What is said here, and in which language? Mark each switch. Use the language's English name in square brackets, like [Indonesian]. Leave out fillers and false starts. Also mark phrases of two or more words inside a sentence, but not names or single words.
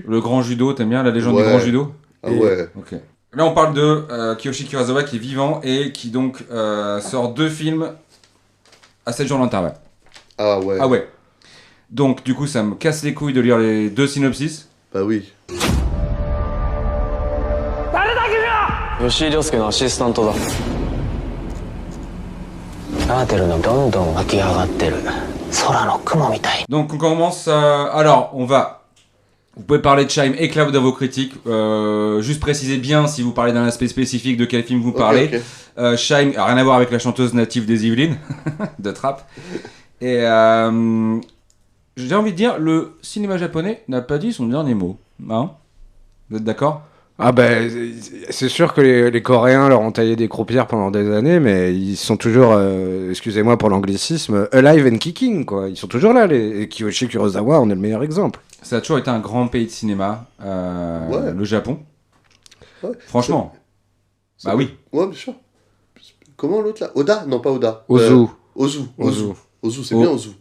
[French] Le grand judo, t'aimes bien? La légende du grand judo? Ah ouais. Ok. Là, on parle de Kiyoshi Kurosawa qui est vivant et qui donc sort 2 films à 7 jours d'intervalle. Ah ouais. Ah ouais. Donc, du coup, ça me casse les couilles de lire les 2 synopsis. Bah oui. [Japanese] 吉井亮介のアシスタントだ。カーテルのどんどん湧き上がってる。 [French] Donc on commence. Alors, on va. Vous pouvez parler de Chime et Cloud dans vos critiques. Juste précisez bien si vous parlez d'un aspect spécifique de quel film vous parlez. Ok. Chime a rien à voir avec la chanteuse native des Yvelines, de Trap. Et j'ai envie de dire, le cinéma japonais n'a pas dit son dernier mot. Hein ? Vous êtes d'accord ? Ah ben, c'est sûr que les Coréens leur ont taillé des croupières pendant des années, mais ils sont toujours, excusez-moi pour l'anglicisme, [English] alive and kicking, [French] quoi. Ils sont toujours là, et Kiyoshi Kurosawa en est le meilleur exemple. Ça a toujours été un grand pays de cinéma, le Japon. Ouais. Franchement. Bah oui. Ouais, bien sûr. Comment l'autre là ? Oda ? Non, pas Oda. Ozu. Ozu, c'est bien Ozu.